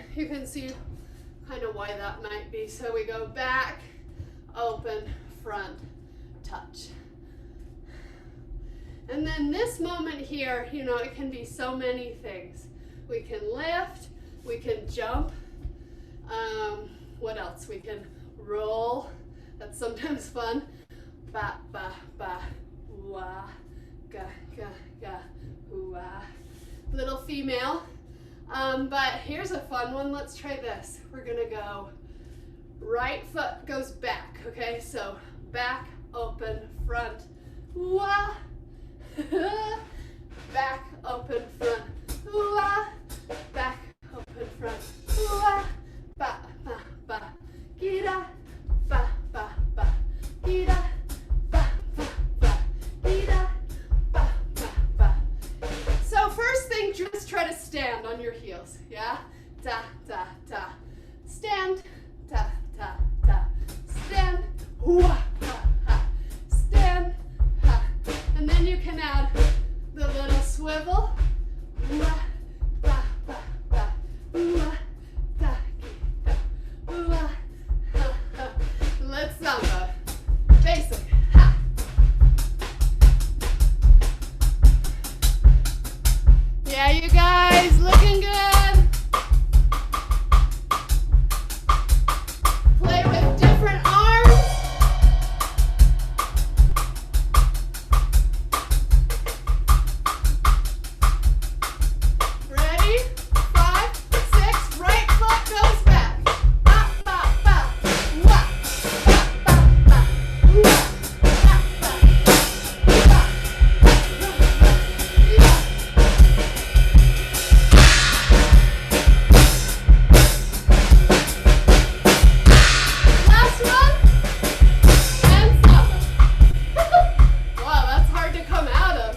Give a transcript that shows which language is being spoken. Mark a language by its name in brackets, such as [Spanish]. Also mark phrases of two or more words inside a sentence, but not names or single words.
[English] You can see kind of why that might be. So we go back, open, front, touch. And then this moment here, you know, it can be so many things. We can lift, we can jump. What else? We can roll. That's sometimes fun. Ba, ba, ba, wah, ga, ga, ga, wah. Little female. But here's a fun one. Let's try this. We're gonna go right foot goes back, okay? So back, open, front, wah. Back, open, front, wah. Back, open, front, wah. Ba, ba, ba, gira, ba, ba, ba, gira, ba, ba, ba, gira, ba, ba, ba. So first thing, just try to stand on your heels, yeah? Da, da, da. Stand, da, da, da. Stand, wah, ha, ha. Stand, ha. And then you can add the little swivel, wah, ba, ba, ba, wah, da, da, wah, ha, ha. Let's samba. Basic, ha. Yeah, you guys, looking good. Play with different arms. Ready? 5, 6, right foot goes back. Ba, ba, ba. Wah. Ba, ba, ba. Wah. Ba, ba, ba. Ba. Last one. And samba. Wow, that's hard to come out of.